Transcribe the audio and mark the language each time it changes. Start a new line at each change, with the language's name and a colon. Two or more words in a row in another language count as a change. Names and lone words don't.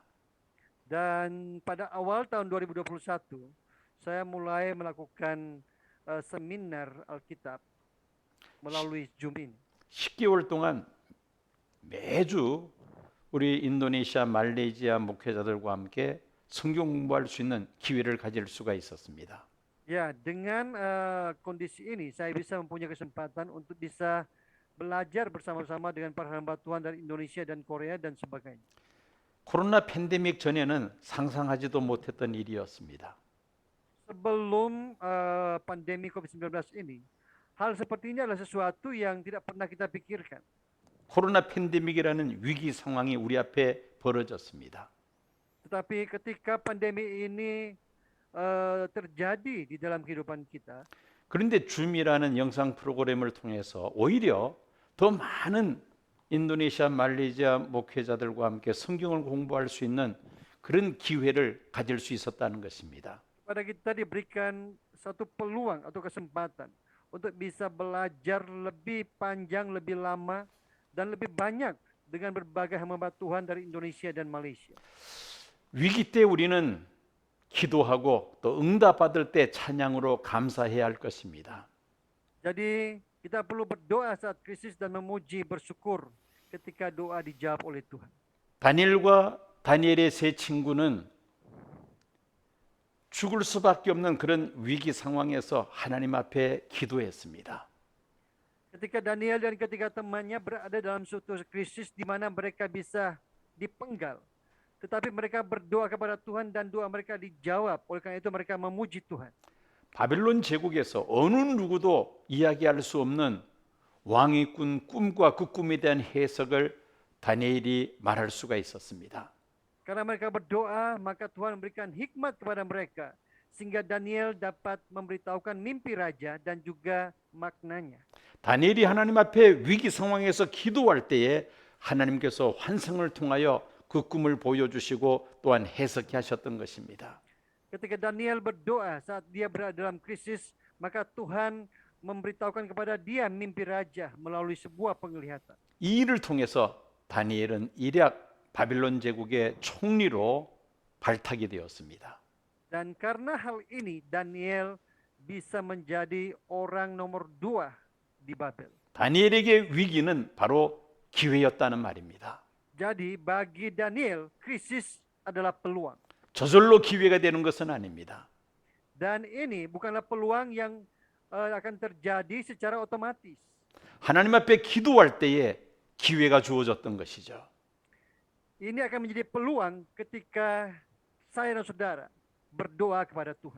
Indonesian: Dan pada awal tahun 2021, saya mulai melakukan seminar Alkitab melalui Zoom ini.
Korean: 10개월 동안 매주 우리 인도네시아, 말레이시아 목회자들과 함께 성경 공부할 수 있는 기회를 가질 수가 있었습니다.
Indonesian: Ya, dengan kondisi ini saya bisa mempunyai kesempatan untuk bisa belajar bersama-sama dengan para hamba Tuhan dari Indonesia dan Korea dan sebagainya.
Korean: 코로나 팬데믹 전에는 상상하지도 못했던 일이었습니다.
Indonesian: Sebelum pandemi COVID-19 ini, hal seperti ini adalah sesuatu yang tidak pernah kita pikirkan.
Korean: 코로나 팬데믹이라는 위기 상황이 우리 앞에 벌어졌습니다.
Indonesian: Tetapi ketika pandemi ini terjadi di dalam kehidupan kita,
Korean: 그런데 줌이라는 영상 프로그램을 통해서 오히려 더 많은 인도네시아, 말레이시아 목회자들과 함께 성경을 공부할 수 있는 그런 기회를 가질 수 있었다는 것입니다.
Indonesian: pada kita diberikan satu peluang atau kesempatan untuk bisa belajar lebih panjang, lebih lama, dan lebih banyak dengan berbagai hamba Tuhan dari Indonesia dan Malaysia.
Korean: 위기 때 우리는 기도하고 또 응답받을 때 찬양으로 감사해야 할 것입니다.
Indonesian: Jadi kita perlu berdoa saat krisis dan memuji, bersyukur ketika doa dijawab oleh Tuhan.
Korean: 다니엘과 다니엘의 세 친구는 죽을 수밖에 없는 그런 위기 상황에서 하나님 앞에 기도했습니다.
Indonesian: Ketika Daniel dan ketiga temannya berada dalam suatu krisis di mana mereka bisa dipenggal, tetapi mereka berdoa kepada Tuhan dan doa mereka dijawab. Oleh karena itu mereka memuji Tuhan.
Korean: 바벨론 제국에서 어느 누구도 이야기할 수 없는 왕이 꾼 꿈과 그 꿈에 대한 해석을 다니엘이 말할 수가 있었습니다.
Indonesian: Karena mereka berdoa, maka Tuhan memberikan hikmat kepada mereka sehingga Daniel dapat memberitahukan mimpi raja dan juga maknanya.
Korean: 다니엘이 하나님 앞에 위기 상황에서 기도할 때에 하나님께서 환상을 통하여 그 꿈을 보여주시고 또한 해석해 하셨던 것입니다.
Indonesian: Ketika Daniel berdoa saat dia berada dalam krisis, maka Tuhan memberitahukan kepada dia mimpi raja melalui sebuah penglihatan.
Korean: 이 일을 통해서 다니엘은 이략 바빌론 제국의 총리로 발탁이 되었습니다.
Indonesian: Dan karena hal ini, Daniel bisa menjadi orang nomor 2 di Babel.
Korean: 다니엘에게 위기는 바로 기회였다는 말입니다.
Indonesian: Jadi bagi Daniel, krisis adalah peluang.
Korean: 저절로 기회가 되는 것은 아닙니다.
Indonesian: Dan ini bukanlah peluang yang akan terjadi secara otomatis.
Korean: 하나님 앞에 기도할 때에 기회가 주어졌던 것이죠.
Indonesian: Ini akan menjadi peluang ketika saya dan saudara berdoa kepada Tuhan.